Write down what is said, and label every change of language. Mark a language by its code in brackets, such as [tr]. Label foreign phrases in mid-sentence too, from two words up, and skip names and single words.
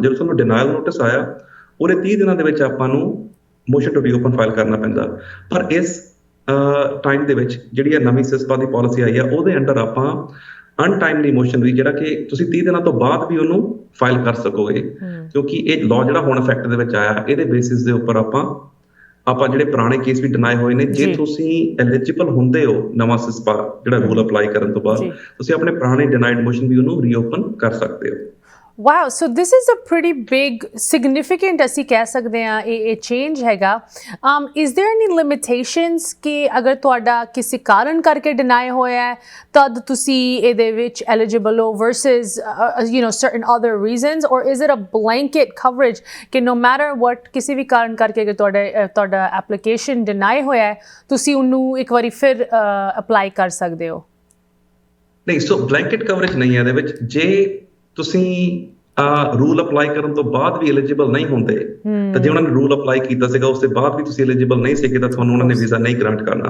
[pa] ਜਦੋਂ ਤੁਹਾਨੂੰ [en] denial notice [pa] ਆਇਆ ਉਹਦੇ 30 ਦਿਨਾਂ ਦੇ ਵਿੱਚ ਆਪਾਂ ਨੂੰ [en] motion to reopen file [pa] ਕਰਨਾ ਪੈਂਦਾ, ਪਰ ਇਸ ਟਾਈਮ ਦੇ ਵਿੱਚ ਜਿਹੜੀ ਇਹ ਨਵੀਂ ਸਿਸਪਾ ਦੀ ਪਾਲਿਸੀ ਆਈ ਆ ਉਹਦੇ ਅੰਡਰ ਆਪਾਂ [en] untimely motion [pa] ਵੀ ਜਿਹੜਾ ਕਿ ਤੁਸੀਂ 30 ਦਿਨਾਂ ਤੋਂ ਬਾਅਦ ਵੀ ਉਹਨੂੰ ਫਾਈਲ ਕਰ ਸਕੋਗੇ ਕਿਉਂਕਿ ਇਹ ਲਾਅ ਜਿਹੜਾ ਹੁਣ ਇਫੈਕਟ ਦੇ ਵਿੱਚ ਆਇਆ ਇਹਦੇ ਬੇਸਿਸ ਦੇ ਉੱਪਰ ਆਪਾਂ ਜਿਹੜੇ ਪੁਰਾਣੇ ਕੇਸ ਵੀ ਡਿਨਾਈ ਹੋਏ ਨੇ ਜੇ ਤੁਸੀਂ ਐਲੀਜੀਬਲ ਹੁੰਦੇ ਹੋ ਨਵਾਂ ਸਿਸਪਾ ਜਿਹੜਾ [en] rule apply [pa] ਕਰਨ ਤੋਂ ਬਾਅਦ ਤੁਸੀਂ ਆਪਣੇ ਪੁਰਾਣੇ [en] denied motion [pa] ਵੀ ਉਹਨੂੰ ਰੀਓਪਨ ਕਰ ਸਕਦੇ ਹੋ। [en] Wow, so this is a pretty big, significant [pa] ਅਸੀਂ ਕਹਿ ਸਕਦੇ ਹਾਂ ਇਹ [en] change ਹੈਗਾ। Is there any limitations [pa] ਕਿ ਅਗਰ ਤੁਹਾਡਾ ਕਿਸੇ ਕਾਰਨ ਕਰਕੇ deny ਹੋਇਆ ਹੈ ਤਦ ਤੁਸੀਂ ਇਹਦੇ ਵਿੱਚ eligible ਹੋ [en] versus certain other reasons, or is it a blanket coverage [pa] ਕਿ [en] no matter what [pa] ਕਿਸੇ ਵੀ ਕਾਰਨ ਕਰਕੇ ਅਗਰ ਤੁਹਾਡਾ application deny ਹੋਇਆ ਹੈ ਤੁਸੀਂ ਉਹਨੂੰ ਇੱਕ ਵਾਰੀ ਫਿਰ apply ਕਰ ਸਕਦੇ ਹੋ? ਨਹੀਂ, ਸੋ [en] blanket coverage [pa] ਨਹੀਂ ਹੈ ਇਹਦੇ ਵਿੱਚ। ਜੇ ਤੁਸੀਂ [en] rule apply [pa] ਕਰਨ ਤੋਂ ਬਾਅਦ ਵੀ ਐਲੀਜੀਬਲ ਨਹੀਂ ਹੁੰਦੇ ਤਾਂ ਜੇ ਉਹਨਾਂ ਨੇ [en] rule apply [pa] ਕੀਤਾ ਸੀਗਾ ਉਸ ਤੋਂ ਬਾਅਦ ਵੀ ਤੁਸੀਂ ਐਲੀਜੀਬਲ ਨਹੀਂ ਸੀਗੇ ਤਾਂ ਤੁਹਾਨੂੰ ਉਹਨਾਂ ਨੇ ਵੀਜ਼ਾ ਨਹੀਂ ਗ੍ਰਾਂਟ ਕਰਨਾ।